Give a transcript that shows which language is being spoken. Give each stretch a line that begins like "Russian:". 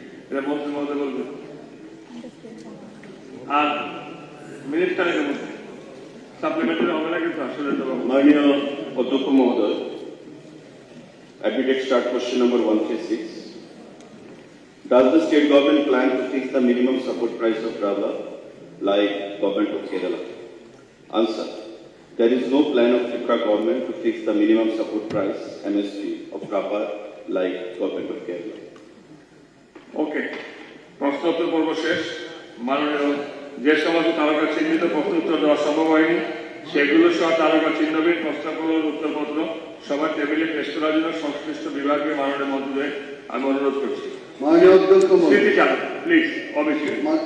Bangla: এটা মন্ত্রী মহোদয় বলবেন, আর মিনিট কালের মধ্যে সাপ্লিমেন্টারি হবে না কিন্তু আসলে মাননীয় অধ্যক্ষ মহোদয়,
English: Admitted start question number 136. Does the state government plan to fix the minimum support price of rubber like government of Kerala? Answer. There is no plan of Tripura government to fix the minimum support price MSP of rubber like government of Kerala.
Bangla: ওকে, প্রশ্ন উত্তর পর্ব শেষ। মাননীয় যে সমস্ত তারকা চিহ্নিত প্রশ্ন উত্তর দেওয়া সম্ভব হয়নি সেগুলো সহ তারকা চিহ্নবিহীন প্রশ্নগুলোর উত্তরপত্র সবার টেবিলে পেশ করার জন্য সংশ্লিষ্ট বিভাগীয় মাননীয় মন্ত্রীদের আমি অনুরোধ করছি। মাননীয় অধ্যক্ষ স্মৃতি মহোদয়, চান প্লিজ, অবশ্যই